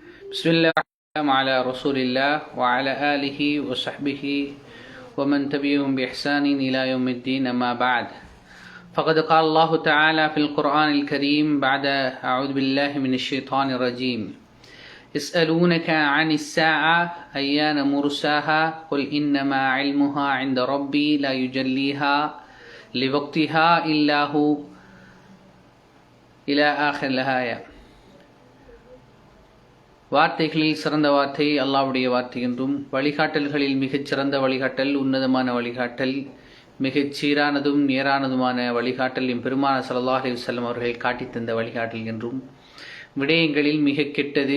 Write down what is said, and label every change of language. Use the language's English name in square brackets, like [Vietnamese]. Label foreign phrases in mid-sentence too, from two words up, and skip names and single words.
[Arabic] بسم الله على رسول الله وعلى آله وصحبه ومن تبعهم بإحسان إلى يوم الدين أما بعد فقد قال الله تعالى في القرآن الكريم بعد أعوذ بالله من الشيطان الرجيم يسألونك عن الساعة أيان مرساها قل إنما علمها عند ربي لا يجليها لوقتها إلا هو إلى آخر الآية. [Tamil] வார்த்தைகளில் சிறந்த வார்த்தை அல்லாஹ்வுடைய வார்த்தை என்றும், வழிகாட்டல்களில் மிகச் சிறந்த வழிகாட்டல், உன்னதமான வழிகாட்டல், மிகச் சீரானதும் நேரானதுமான வழிகாட்டல் எம்பெருமான [Arabic] صلى الله عليه وسلم [Tamil] அவர்கள் காட்டித் தந்த வழிகாட்டல் என்றும், விடயங்களில் மிக கெட்டது